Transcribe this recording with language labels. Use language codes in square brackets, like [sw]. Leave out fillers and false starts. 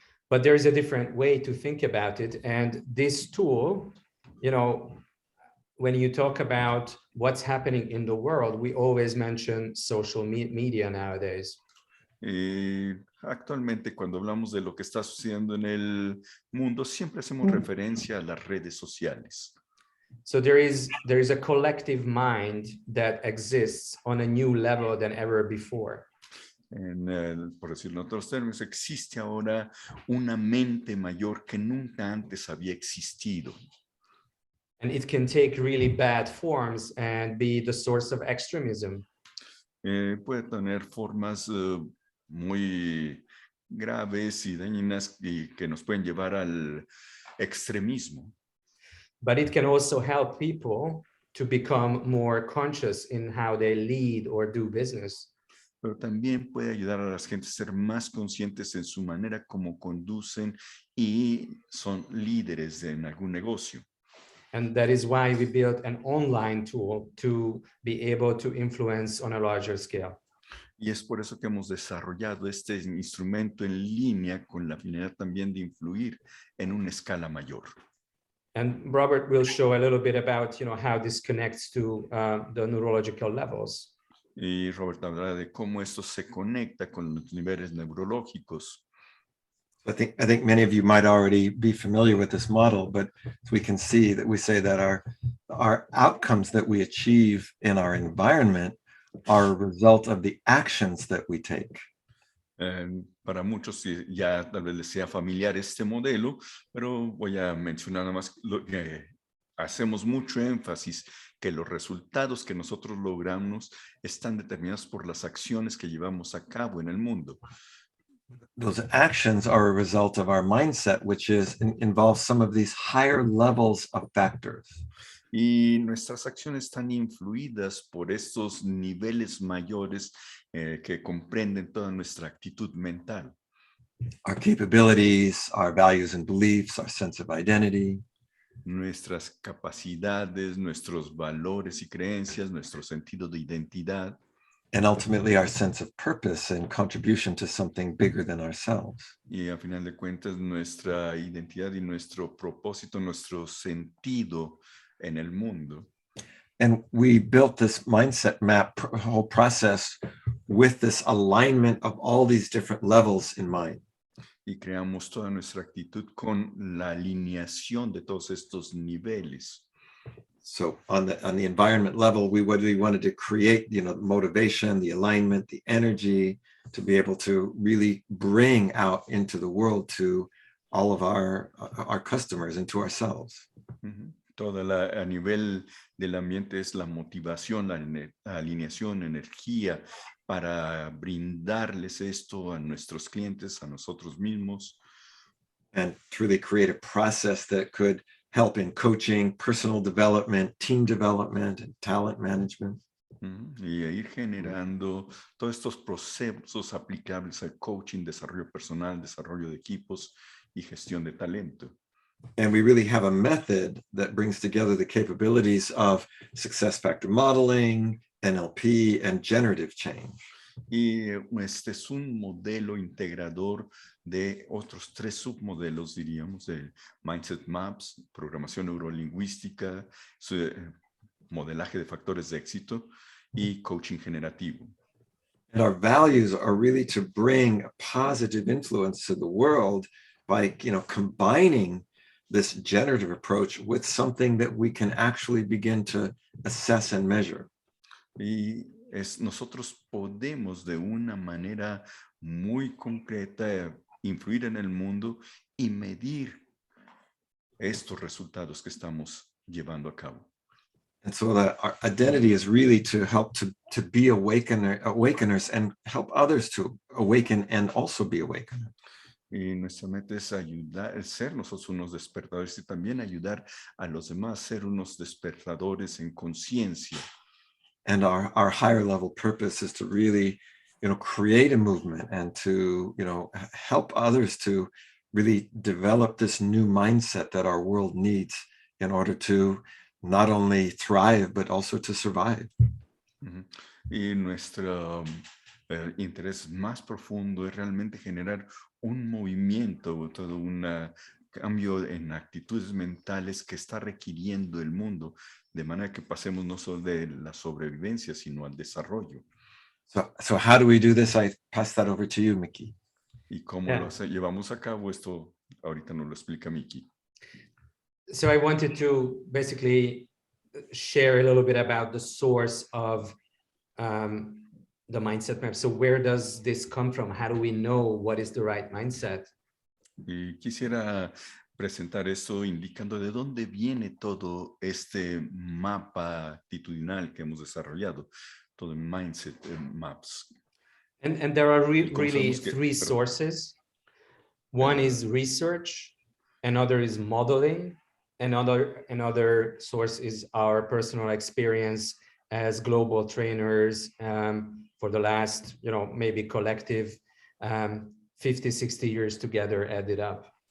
[en] But there is a different way to think about it. And this tool, you know, when you talk about what's happening in the world, we always mention social media nowadays. [es] Actualmente, cuando hablamos de lo que está sucediendo en el mundo, siempre hacemos referencia a las redes sociales. [en] So there is a collective mind that exists on a new level than ever before. [es] Por decirlo en otros términos, existe ahora una mente mayor que nunca antes había existido. [en] And it can take really bad forms and be the source of extremism. [es] Puede tener formas muy graves y dañinas y que nos pueden llevar al extremismo. [en] But it can also help people to become more conscious in how they lead or do business. [es] Pero también puede ayudar a las gentes a ser más conscientes en su manera como conducen y son líderes en algún negocio. [en] And that is why we built an online tool to be able to influence on a larger scale. [es] Y es por eso que hemos desarrollado este instrumento en línea con la finalidad también de influir en una escala mayor. [en] And Robert will show a little bit about, you know, how this connects to the neurological levels. [es] Y Robert hablará de cómo esto se conecta con los niveles neurológicos. [en] I think many of you might already be familiar with this model, but we can see that we say that our outcomes that we achieve in our environment are a result of the actions that we take. [es] Para muchos ya tal vez les sea familiar este modelo, pero voy a mencionar nada más lo que hacemos mucho énfasis, que los resultados que nosotros logramos están determinados por las acciones que llevamos a cabo en el mundo. [en] Those actions are a result of our mindset, which involves some of these higher levels of factors. [es] Y nuestras acciones están influidas por estos niveles mayores que comprenden toda nuestra actitud mental. [en] Our capabilities, our values and beliefs, our sense of identity. [es] Nuestras capacidades, nuestros valores y creencias, nuestro sentido de identidad. [en] And ultimately our sense of purpose and contribution to something bigger than ourselves. [es] Y a final de cuentas nuestra identidad y nuestro propósito, nuestro sentido en el mundo. [en] And we built this mindset map whole process with this alignment of all these different levels in mind. [es] Y creamos toda nuestra actitud con la alineación de todos estos niveles. [en] So on the environment level, we wanted to create, you know, the motivation, the alignment, the energy to be able to really bring out into the world to all of our customers and to ourselves. Uh-huh. [es] A nivel del ambiente es la motivación, la alineación, energía para brindarles esto a nuestros clientes, a nosotros mismos. [en] And truly create a process that could help in coaching, personal development, team development, and talent management. [es] Y ir generando todos estos procesos aplicables al coaching, desarrollo personal, desarrollo de equipos y gestión de talento. [en] And we really have a method that brings together the capabilities of success factor modeling, NLP, and generative change. [es] Y este es un modelo integrador de otros 3 submodelos, diríamos, de Mindset Maps, programación neurolingüística, modelaje de factores de éxito y coaching generativo. [en] And our values are really to bring a positive influence to the world by, you know, combining this generative approach with something that we can actually begin to assess and measure. [es] Y nosotros podemos de una manera muy concreta influir en el mundo y medir estos resultados que estamos llevando a cabo. [en] And so our identity is really to help to be awakeners and help others to awaken and also be awakened. [es] Y nuestra meta es ayudar, ser nosotros unos despertadores y también ayudar a los demás a ser unos despertadores en conciencia. [en] And our higher level purpose is to really, you know, create a movement and to, you know, help others to really develop this new mindset that our world needs in order to not only thrive, but also to survive. [es] Y nuestra El interés más profundo es realmente generar un movimiento, todo un cambio en actitudes mentales que está requiriendo el mundo, de manera que pasemos no solo de la sobrevivencia, sino al desarrollo. [en] So how do we do this? I pass that over to you, Mickey. [es] ¿Y cómo Yeah. lo llevamos a cabo? Esto ahorita nos lo explica Miki. [en] So I wanted to basically share a little bit about the source of the mindset map. So where does this come from? How do we know what is the right mindset? [es] Y quisiera presentar esto indicando de dónde viene todo este mapa actitudinal que hemos desarrollado, todo el Mindset Maps. [en] And there are really [es] sabemos que- [en] three [es] perdón. [en] sources. One is research, another is modeling, another source is our personal experience as global trainers for the last, maybe collective 50, 60 years together added up.